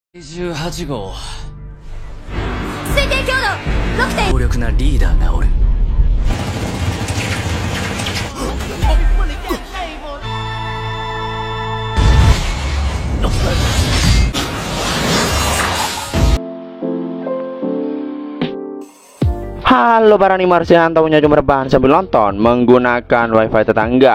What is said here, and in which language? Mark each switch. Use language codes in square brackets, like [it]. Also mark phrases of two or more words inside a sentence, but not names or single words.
[ja] 18 号推定強度 6. 強力なリーダーがおる。 [id] Halo para animar, tahunya cuma rebahan sambil nonton menggunakan wifi tetangga.